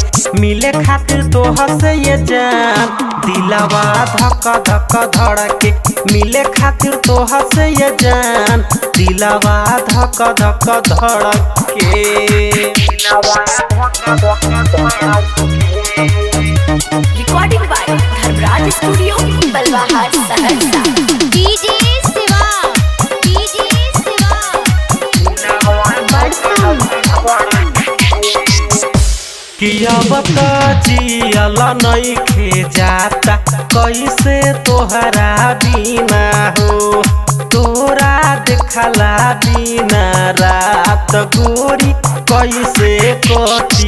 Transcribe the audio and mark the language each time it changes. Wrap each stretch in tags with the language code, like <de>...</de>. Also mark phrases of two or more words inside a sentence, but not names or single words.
<bho>मिले खातिर तोहर से ये जान दिलवा धक धक धड़के। मिले खातिर तोहर से ये जान दिलवा धक धक धड़के।</bho> <en>Recording by Dharmraj Studio, Balwahar, Saharsa. DJ Siva, DJ Siva, Badsam.</en> <bho>किया बता जियल नइखे जाता, कैसे तोहरा बिना हो। तोरा देखला बिना रात गोरी कैसे कटी।</bho>